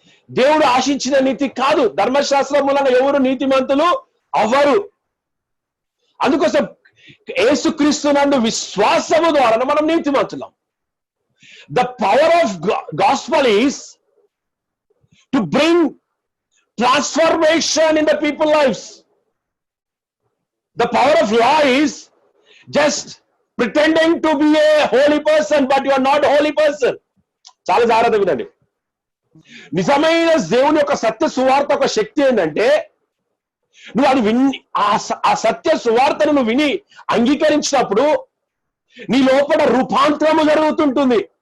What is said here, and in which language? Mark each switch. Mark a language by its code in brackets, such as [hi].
[te] దేవుడు ఆశించిన నీతి కాదు. ధర్మశాస్త్రం మూలంగా ఎవరు నీతిమంతులు అవ్వరు. అందుకోసం యేసుక్రీస్తునందు విశ్వాసము ద్వారా మనం నీతిమంతులం. [en] The power of gospel is to bring transformation in the people's lives. The power of law is just pretending to be a holy person, but you are not a holy person. [te] చాలా జాగ్రత్తగా వినండి. నిజమైన దేవుని యొక్క సత్య సువార్త ఒక శక్తి ఏంటంటే, నువ్వు అది విని ఆ సత్య సువార్తను నువ్వు విని అంగీకరించినప్పుడు నీ లోపల రూపాంతరము జరుగుతుంటుంది.